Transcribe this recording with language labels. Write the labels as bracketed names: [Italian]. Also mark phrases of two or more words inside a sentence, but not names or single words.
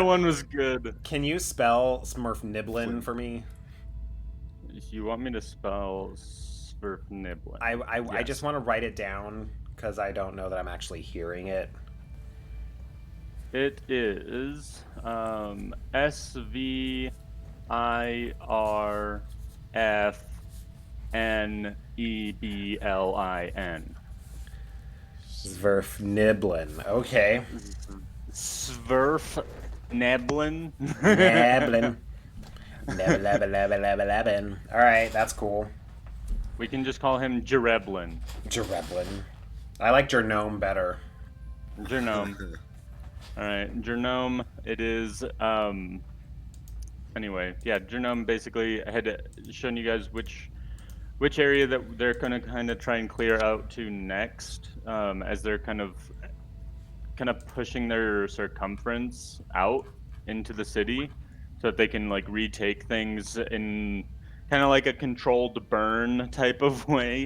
[English] one was good. Can you spell Smurf Niblin for me? You want me to spell Surf Niblin? I Yes. just want to write it down because I don't know that I'm actually hearing it. It is SVIRFNEBLIN. Zverf Niblin. Okay. Sverf Neblin. Neblin. Neblin. All right, that's cool. We can just call him Jereblin. Jereblin. I like Jernome better. Jernome. Alright, Jernome, it is, anyway, yeah, Jernome basically had shown you guys which area that they're gonna kind of try and clear out to next, as they're kind of pushing their circumference out into the city, so that they can, like, retake things in kind of like a controlled burn type of way.